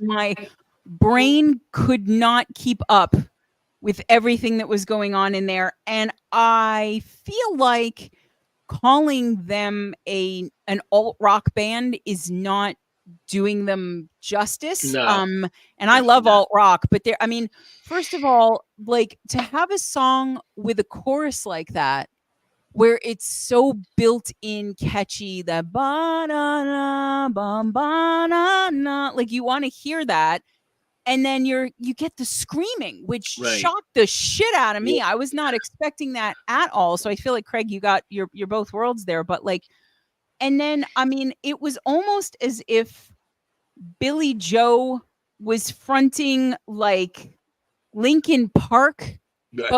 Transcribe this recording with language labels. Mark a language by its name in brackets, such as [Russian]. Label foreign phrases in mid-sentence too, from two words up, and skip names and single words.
[English] my brain could not keep up with everything that was going on in there, and I feel like calling them an alt rock band is not doing them justice. No, And I love definitely not. alt rock, but there, I mean, first of all, like to have a song with a chorus like that where it's so built in catchy, that ba na na bum ba na na, like you want to hear that, and then you get the screaming, which Right. shocked the shit out of me. Yeah. I was not expecting that at all. So I feel like, Craig, you got your both worlds there, but like, and then I mean, it was almost as if Billy Joe was fronting like Linkin Park, but